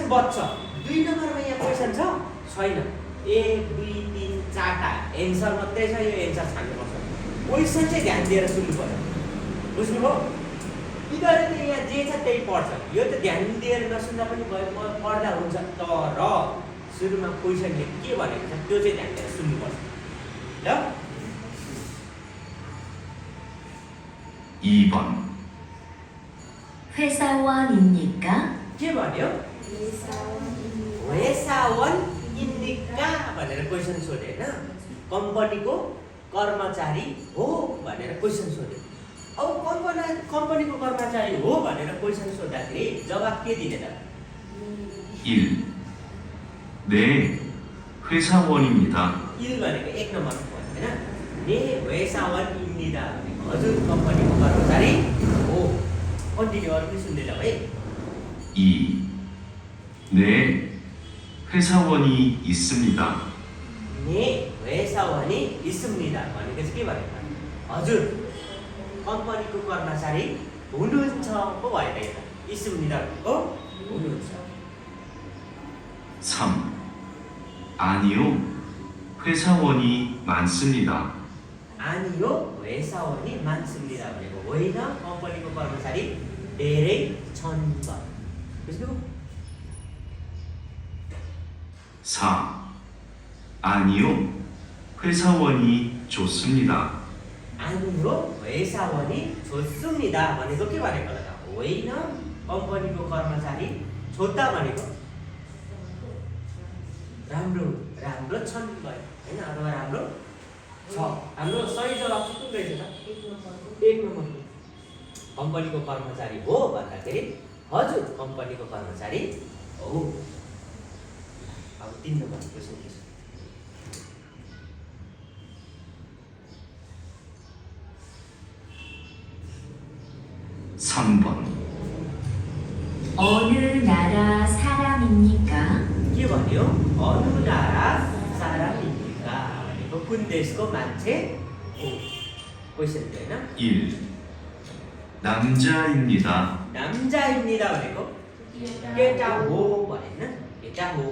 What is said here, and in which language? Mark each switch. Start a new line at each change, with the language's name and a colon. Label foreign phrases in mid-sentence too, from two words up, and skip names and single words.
Nepali: बच्छ 2 नम्बरमा यहाँ क्वेसन छ छैन 1 2 3 4टा एन्सर मात्रै छ यो एन्सर छान्नुपर्छ क्वेसन चाहिँ ध्यान दिएर सुन्नु पर्यो बुझ्नुभयो यिनीहरू त यहाँ जे छ त्यही पढ्छ यो त ध्यान दिएर नसुन्दा पनि भयो पढ्दा हुन्छ तर सुरुमा क्वेसनले के भनेको छ त्यो चाहिँ ध्यान दिएर सुन्नुपर्छ ल
Korean: 2번. 회사원입니까?
Nepali: के भन्यो
Korean: 회사원입니까
Nepali: भनेर क्वेसन सोधे हैन कम्पनीको कर्मचारी हो भनेर क्वेसन सोधे अब कम्पनीको कर्मचारी हो भनेर क्वेसन सोद्धाखेरि जवाफ के दिने त
Korean: 1. 네, 회사원입니다.
Nepali: 1 भनेको 1 नम्बरको भयो हैन ने
Korean: 회사원입니다
Nepali: भनेको हजुर कम्पनीको कर्मचारी हो कन्टिन्यू अरु पनि सुन्दै जाऊ है
Korean: 2. 네, 회사원이 있습니다.
Nepali: ने
Korean: 회사원이 있습니다
Nepali: भनेको चाहिँ के भनेको हजुर कम्पनीको कर्मचारी हुनुहुन्छ पो भयो त यता 있습니다 हो हुनुहुन्छ
Korean: 3. 아니요, 회사원이 많습니다. 아니요 회사원이 많습니다
Nepali: भनेको होइन कम्पनीको कर्मचारी धेरै छन् बुझ्नु
Korean: 4. 아니요, 회사원이 좋습니다. 아니요 회사원이 좋습니다
Nepali: भनेको के भनेको होला त होइन कम्पनीको कर्मचारी छोटा भनेको राम्रो छन् भयो हैन अथवा राम्रो छ हाम्रो सही जवाफ चाहिँ कुन रहेछ त 1 नम्बर कम्पनीको कर्मचारी हो भन्दाखेरि हजुर कम्पनीको कर्मचारी हो अब 3 नम्बर क्वेशन के छ
Korean: 3번. 어느 나라 사람입니까?
Nepali: के भन्यो
Korean: 어느 나라 사람입니까
Nepali: भनेको कुन देशको मान्छे हो क्वेशन थियो हैन
Korean: 1. 남자입니다.
Nepali: 남자입니다 भनेको केटा हो भनेन केटा हो